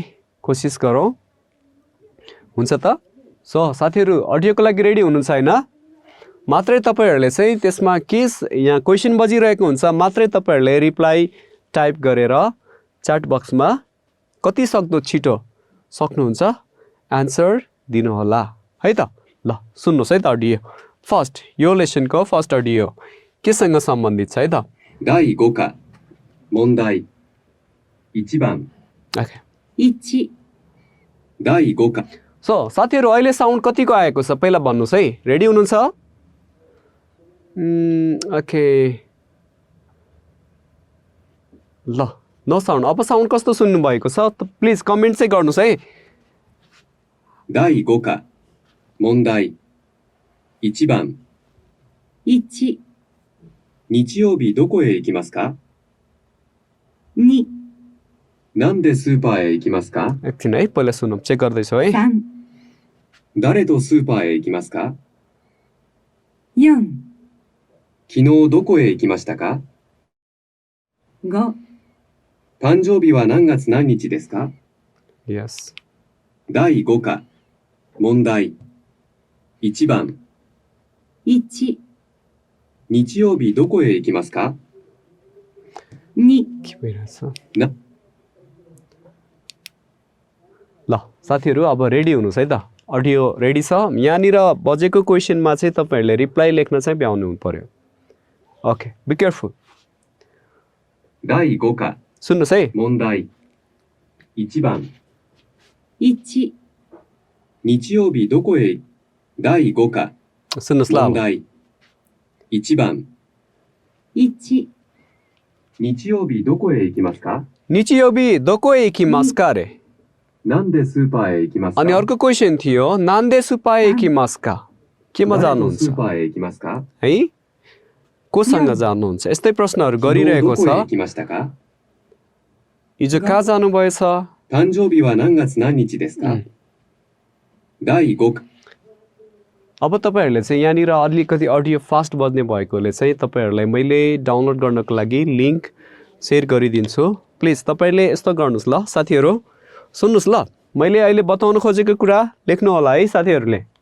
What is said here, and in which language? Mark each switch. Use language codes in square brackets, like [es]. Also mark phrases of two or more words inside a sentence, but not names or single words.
[ne] कोसिस गरौँ हुन्छ त सो साथीहरु अडियोको लागि रेडी हुनुहुन्छ हैन मात्रै तपाईहरुले चाहिँ त्यसमा के यहाँ क्वेशन बजिरहेको हुन्छ मात्रै तपाईहरुले [en] reply type [ne] गरेर च्याट बक्समा कति सक्दो छिटो सक्नुहुन्छ आन्सर दिनु होला है त ल सुन्नुस् है त [en] audio first [ne] यो लेसनको [en] first audio [ne] केसँग सम्बन्धित छ है त [ja] 第5課問題1番 ओके 1、第5課 [ne] सो साथीहरु अहिले साउन्ड कतिको आएको छ पहिला भन्नुस् है रेडी हुनुहुन्छ ओके ल [en] no sound [ne] अब साउन्ड कस्तो सुन्नु भएको छ प्लिज कमेन्ट चाहिँ गर्नुस् है [ja] 第5課問題1番 1、日曜日どこへ行きますか 2、なんでスーパーへ行きますか [ne] एकछिन है पहिला सुनौँ चेक गर्दैछु है [ja] 3、誰とスーパーへ行きますか 4、昨日どこへ行きましたか 5、誕生日は何月何日ですか [ne] यस [ja] 第5課問題1番 1、日曜日どこへ行きますか 2、 [ne] के भइरहेछ ना ल साथीहरु अब रेडी हुनुस् है त अडियो रेडी छ यहाँनिर बजेको क्वेशनमा चाहिँ तपाईहरुले रिप्लाई लेख्न चाहिँ भ्याउनु पर्यो [en] OK be careful [ja] 第5課 [ne] सुन्नुस् है [ja] 問題1番 1、日曜日どこへ第5課 [ne] सुन्नुस् ल [ja] 問 [ne] अब [ja] 題1番 1、日曜日どこへ行きますか日曜日 どこ 行きます か रे なんでスーパーへ行きますか [ne] अनि अर्को क्वेशन थियो [ja] なんで スーパー 行きます か [ne] केमा [ja] 誰と [ne] जानुहुन्छ [ja] スーパーへ行きますか [ne] है कोसँग जानुहुन्छ यस्तै प्रश्नहरु [ja] 昨日 [ne] गरिरहेको [ja] どこへ行 [ne] छ [ja] きましたか [ne] हिजो कहाँ जानुभएछ [ja] 誕生日は何月何日ですか、第5課 [ne] अब तपाईहरुले चाहिँ यहाँनिर अलिकति [en] audio fast [ne] बज्ने भएकोले चाहिँ तपाईहरुलाई मैले डाउनलोड गर्नको लागि लिंक शेयर गरिदिन्छु प्लिज तपाईले यस्तो गर्नुस् ल साथीहरु सुन्नुस् ल मैले अहिले बताउन खोजेको कुरा लेख्नु होला है साथीहरुले